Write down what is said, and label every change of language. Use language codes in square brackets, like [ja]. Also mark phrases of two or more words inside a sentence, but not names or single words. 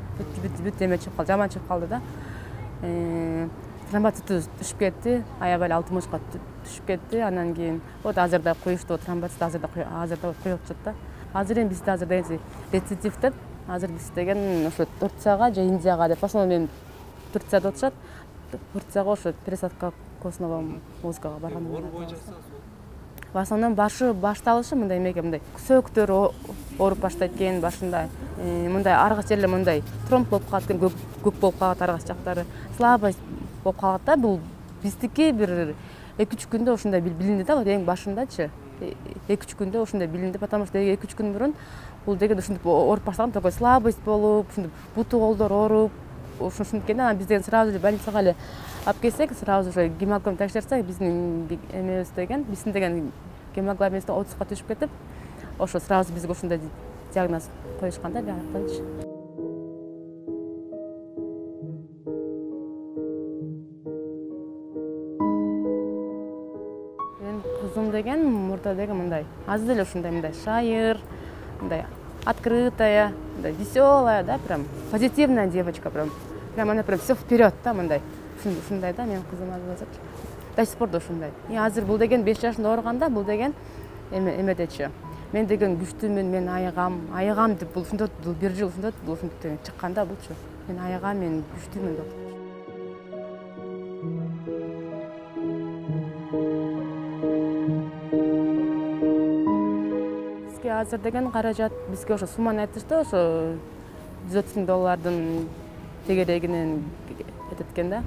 [ky] Бүт эме чыгып калды, жаман чыгып калды да. Тромбоцит түшүп кетти, аябай 60га түшүп кетти. Анан кийин вот азырда коюшту, тромбоцит азырда коюп жатат да. Азыр эми бизде азыр рецидив деп, азыр биз деген ошо Турцияга же Индияга деп, ошондо мен Турцияда отушат. Турцияга ошо [ru] пересадка костного мозгага [ky] барган. [ru] В основном [ky] башталышы мындай эмеге, мындай сөөктөр ооруп баштайт экен башында. Мындай аргы жерлер мындай тромб болуп калат экен, көк болуп калат аргы жактары. Слабость болуп калат да. Бул биздики бир 2-3 күндө ошондой билинди да, эң башындачы. 2-3 күндө ошондой билинди, потому что 2-3 күн мурун бул деген ушинтип ооруп баштаган, [ru] такой слабость [ky] болуп, ушинтип буту колдор ооруп, ушинтип экен. Анан биз деген [ru] сразу же больницага [ky] эле алып келсек, [ru] сразу же [ky] гемоглобин текшерсек, биздин эмебиз деген, биздин деген гемоглобинибиз 30га түшүп кетип, ошо сразу бизге ушундай диагноз коюшкан да, биактанчы. Кызым деген мурда деген мындай, азыр эле ушундай мындай шайыр, мындай открытая, мындай веселая, да, [ru] прям позитивная девочка, прям она прям все вперед, [ky] да, мындай. Ушундай да, менин кызым азыр [ru] до сих пор [ky] да ушундай. Азыр бул деген 5 жашында ооруганда, бул деген эмедечи. Мен деген күчтүүмүн, мен айыгам деп бул ушундай, бул бир жыл ушундай, бул ушундай чыкканда булчу. Мен айыгам, мен күчтүүмүн деп. Азыр деген каражат бизге ошо сумманы айтышты, ошо $130,000 тегерегинен эткен да.